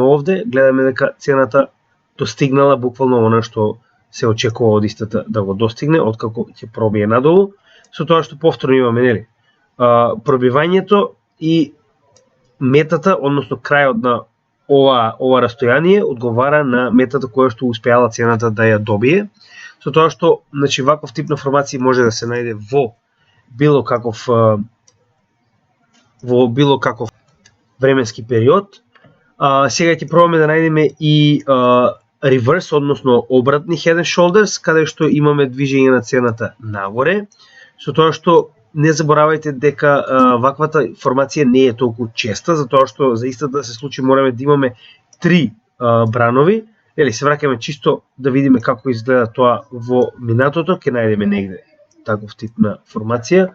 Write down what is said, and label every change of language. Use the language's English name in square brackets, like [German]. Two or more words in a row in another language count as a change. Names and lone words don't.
[Macedonian] овде, гледаме дека цената достигнала буквално она што се очекува од истата да го достигне, откако ќе пробие надолу, со тоа што повторно имаме, нели, пробивањето и метата, односно крајот на ова растојание одговара на метата која што успеала цената да ја добие, со тоа што, значи, ваков тип на формација може да се најде во било каков временски период. Сега ќе пробаме да најдеме и reverse, односно обратни [English] head and shoulders, [Macedonian] каде што имаме движење на цената нагоре, со тоа што не заборавајте дека ваквата формација не е толку честа, затоа што за истата да се случи мораме да имаме 3 бранови. Ели се враќаме чисто да видиме како изгледа тоа во минатото, ќе најдеме негде таков тип на формација.